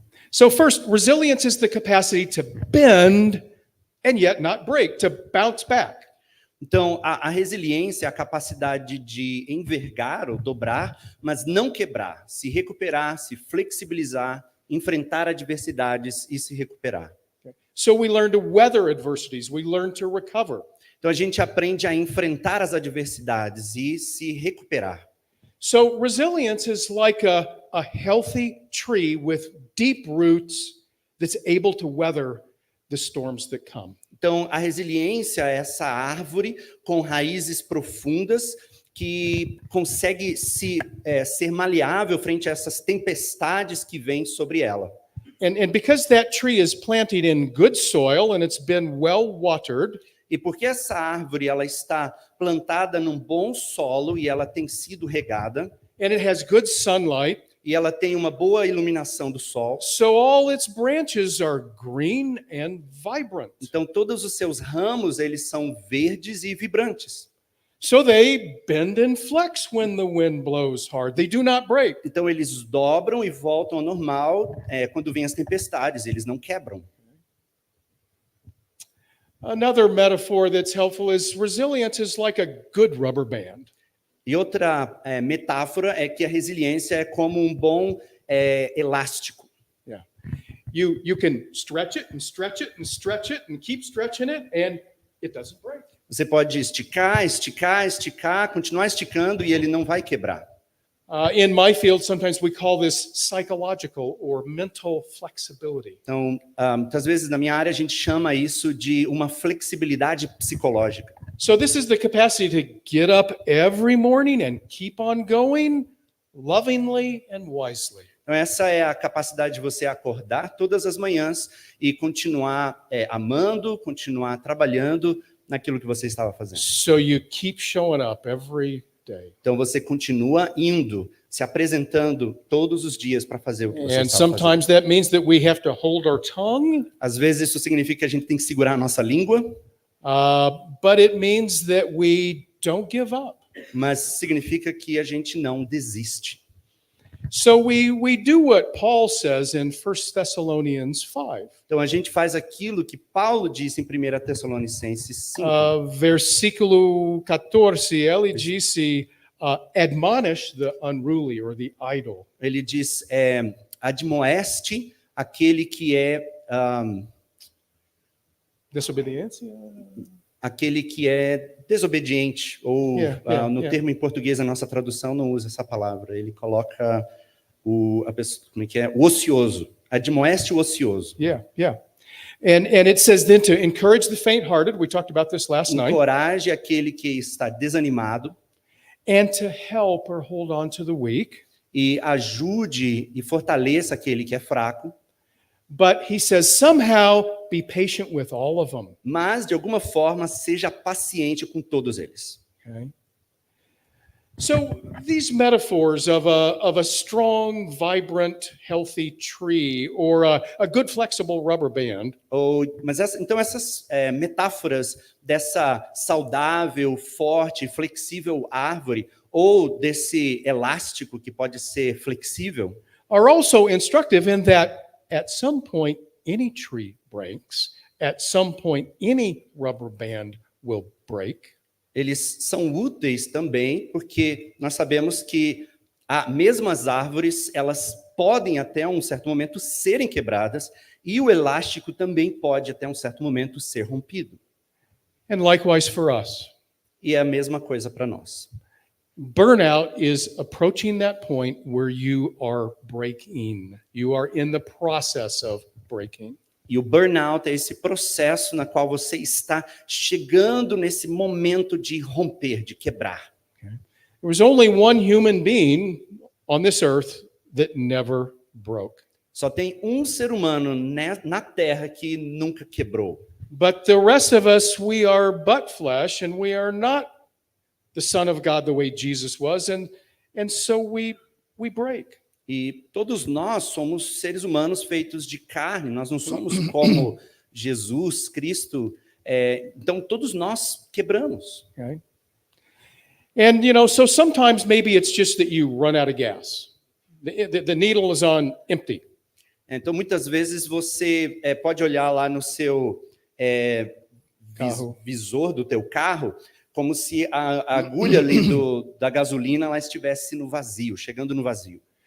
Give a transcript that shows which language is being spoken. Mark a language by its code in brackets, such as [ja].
[en] So first, resilience is the capacity to bend and yet not break, to bounce back. [pt] Então, a resiliência é a capacidade de envergar ou dobrar, mas não quebrar, se recuperar, se flexibilizar, enfrentar adversidades e se recuperar. [en] So we learn to weather adversities, we learn to recover. [pt] Então, a gente aprende a enfrentar as adversidades e se recuperar. [en] So resilience is like a healthy tree with deep roots that's able to weather the storms that come. [pt] Então, a resiliência é essa árvore com raízes profundas que consegue ser maleável frente a essas tempestades que vêm sobre ela. [en] And because that tree is planted in good soil and it's been well watered, [pt] e porque essa árvore ela está plantada num bom solo e ela tem sido regada, [en] and it has good sunlight, [pt] e ela tem uma boa iluminação do sol. [en] So all its branches are green and vibrant. [pt] Então todos os seus ramos, eles são verdes e vibrantes. [en] So they bend and flex when the wind blows hard. They do not break. [pt] Então eles dobram e voltam ao normal quando vêm as tempestades, eles não quebram. [en] Another metaphor that's helpful is resilience is like a good rubber band. [pt] E outra metáfora é que a resiliência é como um bom elástico. [en] Yeah. You can stretch it and stretch it and stretch it and keep stretching it and it doesn't break. [pt] Você pode esticar, esticar, esticar, continuar esticando e ele não vai quebrar. [en] In my field, sometimes we call this psychological or mental flexibility. [pt] Então, muitas vezes na minha área a gente chama isso de uma flexibilidade psicológica. [en] So this is the capacity to get up every morning and keep on going lovingly and wisely. [pt] Então, essa é a capacidade de você acordar todas as manhãs e continuar amando, continuar trabalhando naquilo que você estava fazendo. [en] So you keep showing up every day. [pt] Então, você continua indo, se apresentando todos os dias para fazer o que você [en] And [pt] estava fazendo. [en] sometimes that means that we have to hold our tongue. [pt] Às vezes isso significa que a gente tem que segurar a nossa língua, [en] But it means that we don't give up. [pt] mas significa que a gente não desiste. [en] So we do what Paul says in 1 Thessalonians 5. [pt] Então, a gente faz aquilo que Paulo disse em 1 Tessalonicenses 5. Versículo 14, ele disse, [en] admonish the unruly or the idle. [pt] Ele diz, admoeste aquele que é... Desobediência? aquele que é desobediente, ou no termo em português, a nossa tradução não usa essa palavra, ele coloca a pessoa, como é que é? O ocioso, admoeste o ocioso. [en] Yeah. And it says then to encourage the faint-hearted, we talked about this last night, [pt] Encoraje aquele que está desanimado, [en] and to help or hold on to the weak. [pt] e ajude e fortaleça aquele que é fraco, [en] But he says somehow be patient with all of them. [pt] mas de alguma forma seja paciente com todos eles. [en] Okay. So these metaphors of a strong, vibrant, healthy tree or a good flexible rubber band [pt] Então essas metáforas dessa saudável, forte, flexível árvore, ou desse elástico que pode ser flexível, [en] are also instructive in that at some point any tree breaks, at some point any rubber band will break. [pt] eles são úteis também, porque nós sabemos que mesmo as árvores, elas podem até um certo momento serem quebradas, e o elástico também pode até um certo momento ser rompido. [en] And likewise for us. [pt] E é a mesma coisa para nós. [en] Burnout is approaching that point where you are breaking. You are in the process of breaking. [pt] E o burnout é esse processo na qual você está chegando nesse momento de romper, de quebrar. [en] There was only one human being on this earth that never broke. [pt] Só tem um ser humano na Terra que nunca quebrou. [en] But the rest of us, we are but flesh, and we are not the Son of God the way Jesus was, and so we break. [pt] E todos nós somos seres humanos feitos de carne, nós não somos como Jesus, Cristo, então todos nós quebramos. [en] Okay? And, so sometimes maybe it's just that you run out of gas. The needle is on empty. [pt] Então muitas vezes você pode olhar lá no seu visor do teu carro, como se a agulha ali da gasolina ela estivesse no vazio, chegando no vazio.